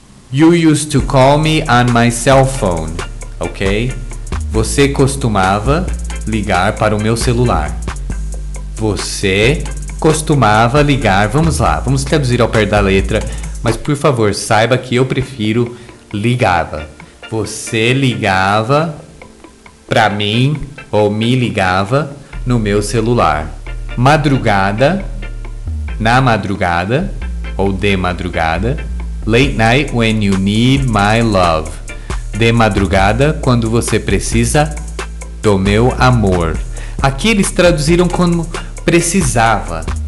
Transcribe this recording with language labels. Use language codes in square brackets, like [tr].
[en] You used to call me on my cell phone, ok? [pt] Você costumava ligar para o meu celular. Você costumava ligar, vamos lá, vamos traduzir ao pé da letra, mas por favor, saiba que eu prefiro ligava. Você ligava pra mim ou me ligava no meu celular. Madrugada, na madrugada ou de madrugada. [en] Late night when you need my love. [pt] De madrugada, quando você precisa do meu amor. Aqui eles traduziram como precisava.